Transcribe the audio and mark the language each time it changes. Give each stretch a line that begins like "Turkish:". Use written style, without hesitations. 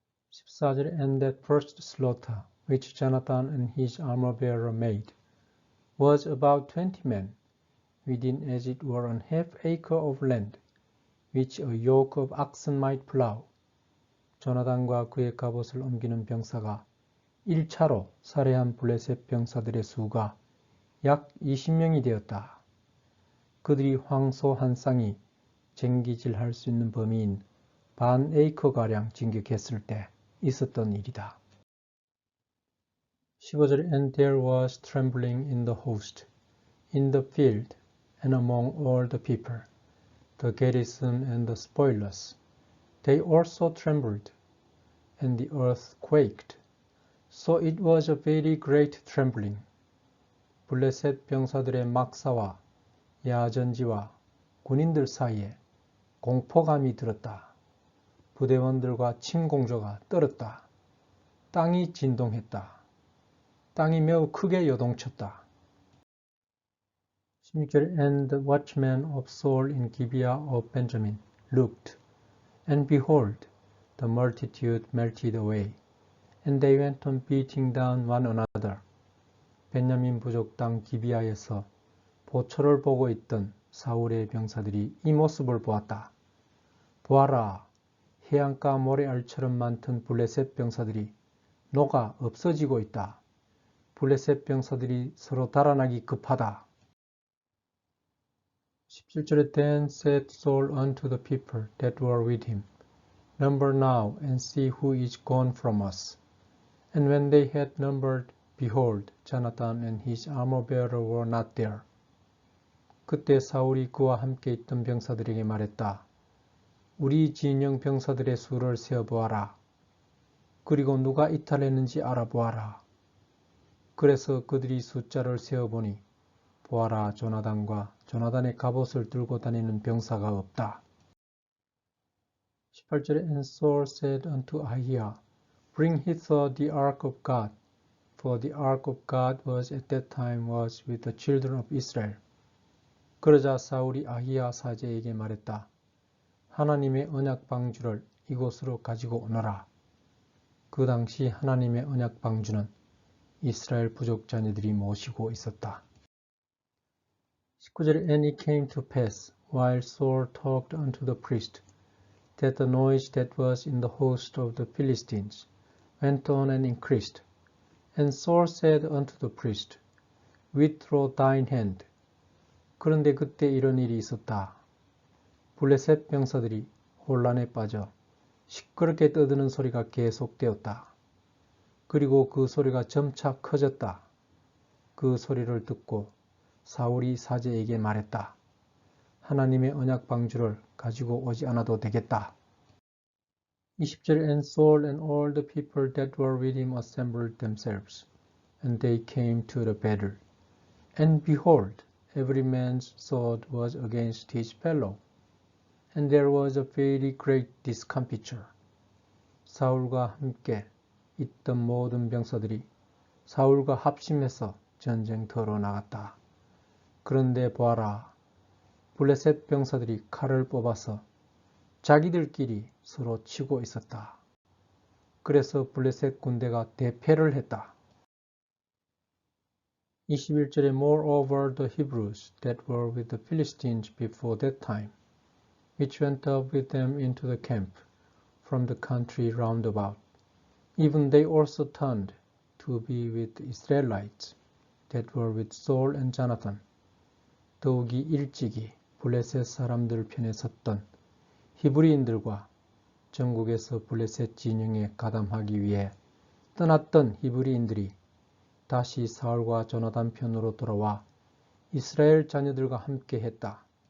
English: 14절 And that first slaughter which Jonathan and his armor-bearer made was about 20 men, within as it were an half acre of land, which a yoke of oxen might plow.
Korean: 조나단과 그의 갑옷을 옮기는 병사가 1차로 살해한 블레셋 병사들의 수가 약 20명이 되었다. 그들이 황소 한 쌍이 쟁기질할 수 있는 범위인 반 에이커가량 진격했을 때 있었던 일이다.
English: 15절 And there was trembling in the host, in the field, and among all the people, the garrison and the spoilers. They also trembled, and the earth quaked. So it was a very great trembling.
Korean: 블레셋 병사들의 막사와 야전지와 군인들 사이에 공포감이 들었다. 부대원들과 침공조가 떨었다. 땅이 진동했다. 땅이 매우 크게 요동쳤다.
English: 16절 And the watchmen of Saul in Gibeah of Benjamin looked, and behold, the multitude melted away, and they went on beating down one another.
Korean: 베냐민 부족 땅 기비아에서 보초를 보고 있던 사울의 병사들이 이 모습을 보았다. 보아라, 해안가 모래알처럼 많던 블레셋 병사들이 녹아 없어지고 있다. 블레셋 병사들이 서로 달아나기 급하다.
English: 17절에 Then said Saul unto the people that were with him, Number now, and see who is gone from us. And when they had numbered, behold, Jonathan and his armor-bearer were not there.
Korean: 그때 사울이 그와 함께 있던 병사들에게 말했다. 우리 진영 병사들의 수를 세어보아라. 그리고 누가 이탈했는지 알아보아라. 그래서 그들이 숫자를 세어보니 보아라 조나단과 조나단의 갑옷을 들고 다니는 병사가 없다.
English: 18절에 And Saul said unto Ahiah, Bring hither the ark of God, for the ark of God was at that time was with the children of Israel.
Korean: 그러자 사울이 아히야 사제에게 말했다. 하나님의 언약 방주를 이곳으로 가지고 오너라. 그 당시 하나님의 언약 방주는 이스라엘 부족 자녀들이 모시고 있었다.
English: 19절에 And it came to pass, while Saul talked unto the priest, that the noise that was in the host of the Philistines went on and increased. And Saul said unto the priest, Withdraw thine hand,
Korean: 그런데 그때 이런 일이 있었다. 블레셋 병사들이 혼란에 빠져 시끄럽게 떠드는 소리가 계속되었다. 그리고 그 소리가 점차 커졌다. 그 소리를 듣고 사울이 사제에게 말했다. 하나님의 언약 방주를 가지고 오지 않아도 되겠다.
English: 20절 And Saul and all the people that were with him assembled themselves, and they came to the battle. And behold, every man's sword was against his fellow, and there was a very great discomfiture.
Korean: 사울과 함께 있던 모든 병사들이 사울과 합심해서 전쟁터로 나갔다. 그런데 보아라, 블레셋 병사들이 칼을 뽑아서 자기들끼리 서로 치고 있었다. 그래서 블레셋 군대가 대패를 했다.
English: 21절에 Moreover the Hebrews that were with the Philistines before that time, which went up with them into the camp from the country round about, even they also turned to be with the Israelites that were with Saul and Jonathan.
Korean: 더욱이 일찍이 블레셋 사람들 편에 섰던 히브리인들과 전국에서 블레셋 진영에 가담하기 위해 떠났던 히브리인들이 다시 사울과 조나단 편으로 돌아와 이스라엘 자녀들과 함께 했다.